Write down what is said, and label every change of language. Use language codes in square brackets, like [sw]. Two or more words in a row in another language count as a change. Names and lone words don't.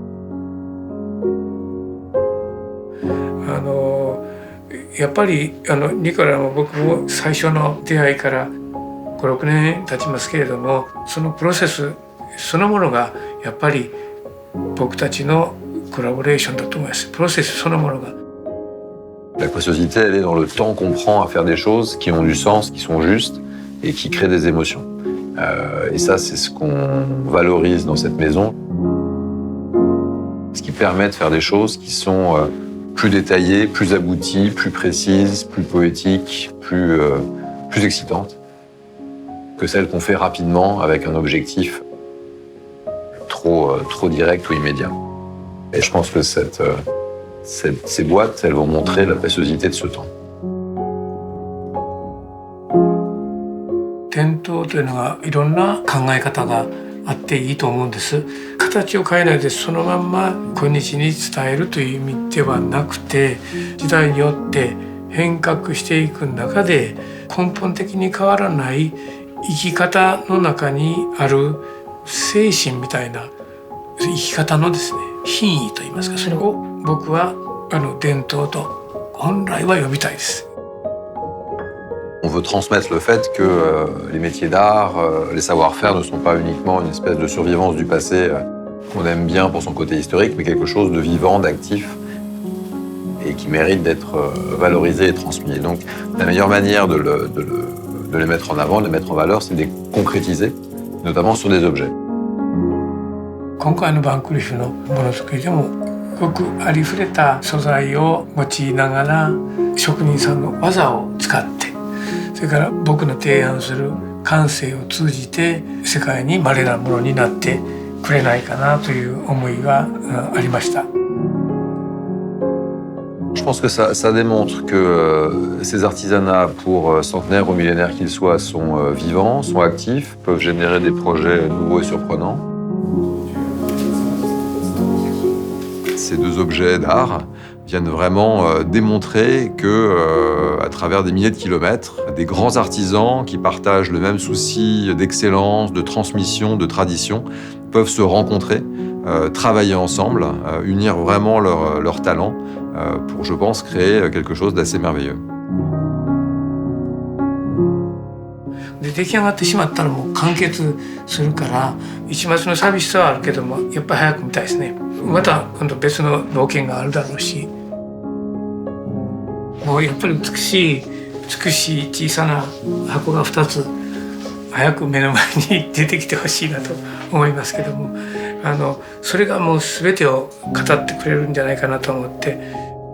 [ja] やっぱりニコラも僕も最初の出会いから5、6年経ちますけれども、そのプロセスそのものがやっぱり僕たちのコラボレーションだと思います。プロセスそのものが。 [fr] La préciosité, elle est dans le temps qu'on prend à faire des choses qui ont du sens, qui sont justes et qui créent des émotions. Et ça, c'est ce qu'on valorise dans cette maison. Ce qui permet de faire des choses qui sont plus détaillées, plus abouties, plus précises, plus poétiques, plus excitantes que celles qu'on fait rapidement avec un objectif trop direct ou immédiat. Et je pense que ces boîtes, elles vont montrer la préciosité de ce temps. [ja] 伝統というのがいろんな考え方があっていいと思うんです。形を変えないでそのまんま今日に伝えるという意味ではなくて、時代によって変革していく中で根本的に変わらない生き方の中にある精神みたいな生き方のですね、品位といいますか、それを僕は伝統と本来は呼びたいです。 [fr] On veut transmettre le fait que les métiers d'art, les savoir-faire ne sont pas uniquement une espèce de survivance du passé qu'on aime bien pour son côté historique, mais quelque chose de vivant, d'actif et qui mérite d'être valorisé et transmis. Et donc la meilleure manière de les mettre en avant, de les mettre en valeur, c'est de les concrétiser, notamment sur des objets. [ja] 今回のバンクリフのものづくりでもごくありふれた素材を用いながら職人さんの技を使って、それから僕の提案する感性を通じて世界に稀なものになってくれないかなという思いがありました。 [fr] Je pense que ça démontre que ces artisanats, pour centenaires ou millénaires qu'ils soient, sont vivants, sont actifs, peuvent générer des projets nouveaux et surprenants. Ces deux objets d'art viennent vraiment démontrer que, à travers des milliers de kilomètres, des grands artisans qui partagent le même souci d'excellence, de transmission, de tradition, peuvent se rencontrer, travailler ensemble, unir vraiment leurs talents pour, je pense, créer quelque chose d'assez merveilleux. [ja] で出来上がってしまったらもう完結するから一抹の寂しさはあるけどもやっぱり早く見たいですね。また今度別の冒険があるだろうし、もうやっぱり美しい小さな箱が2つ早く目の前に出てきてほしいなと思いますけども、それがもう全てを語ってくれるんじゃないかなと思って。